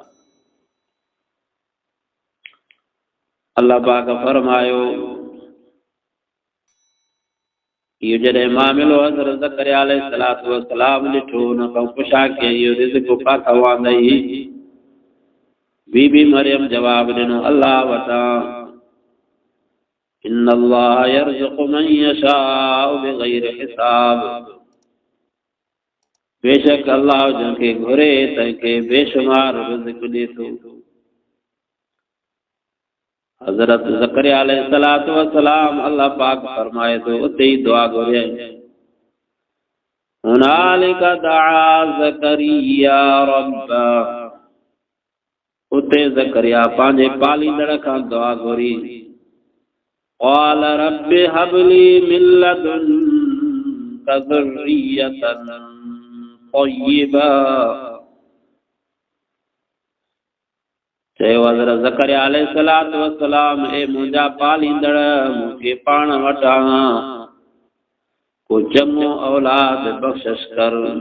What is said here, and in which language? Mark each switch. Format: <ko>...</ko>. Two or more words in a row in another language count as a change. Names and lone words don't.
<sd>अल्लाह पाक फरमायो, इहो जॾहिं मामिलो हज़रत ज़करिया</sd> <ar>عليه الصلاة والسلام</ar> <sd>ॾिठो, उन खां पुछा कयईं इहो रिज़्क़ काथां आंदई? बीबी मरियम जवाब ॾिनो, अल्लाह वटां।</sd> <ar>إن الله يرزق من يشاء بغير حساب.</ar> <sd>बेशक अल्लाह जंहिंखे घुरे तंहिंखे बेशुमार रिज़्क़ ॾे थो। हज़रत ज़करिया</sd> <ar>عليه الصلاة والسلام</ar> <sd>अल्लाह पाक फरमाए थो, उते ई दुआ घुरियईं।</sd> <ar>هنالك دعا زكريا ربه.</ar> <sd>उते ज़करिया पंहिंजे पालींदड़ खां दुआ घुरी।</sd> <ar>قال رب هب لي من لدنك ذرية طيبة.</ar> <sd>चयो हज़रत ज़करिया</sd> <ar>عليه الصلاة والسلام,</ar> <sd>ए मुंहिंजा पालींदड़, मूंखे पाण वटां को चङो औलाद बख़्शिश कर।</sd>